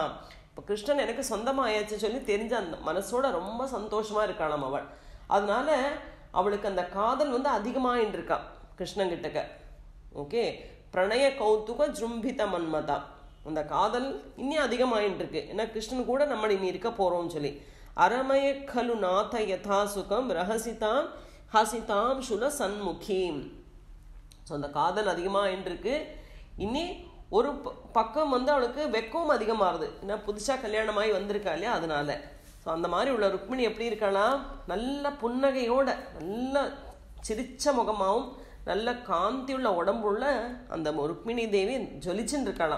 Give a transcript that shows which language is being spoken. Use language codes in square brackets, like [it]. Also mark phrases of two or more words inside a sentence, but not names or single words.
[ta] இப்போ கிருஷ்ணன் எனக்கு சொந்தமாயாச்சு சொல்லி தெரிஞ்ச அந்த மனசோட ரொம்ப சந்தோஷமா இருக்காளாம் அவள். அதனால அவளுக்கு அந்த காதல் அதிகமாயின்னு இருக்கா கிருஷ்ணன் கிட்டக்க. ஓகே, [sa] प्रणय कौतुक जृम्भित मन्मथा. [ta] அந்த காதல் இன்னும் அதிகமாயின்னு இருக்கு. ஏன்னா கிருஷ்ணன் கூட நம்ம இனி இருக்க போறோம்னு சொல்லி. [sa] அரமய खलु नाथ यथा सुखम रहसिताम हसिताम शुल सन्मुखीम. [ta] ஸோ அந்த காதல் அதிகமாயின்னு இருக்கு. இனி ஒரு பக்கம் அவளுக்கு வெக்கம் அதிகமாகுது. ஏன்னா புதுசா கல்யாணமாகி வந்திருக்கா இல்லையா, அதனால. ஸோ அந்த மாதிரி உள்ள ருக்மிணி எப்படி இருக்கலாம், நல்ல புன்னகையோட நல்ல சிரிச்ச முகமாகவும் நல்ல காந்தி உள்ள உடம்புள்ள அந்த ருக்மிணி தேவி ஜொலிச்சுன்னு இருக்கலாம்.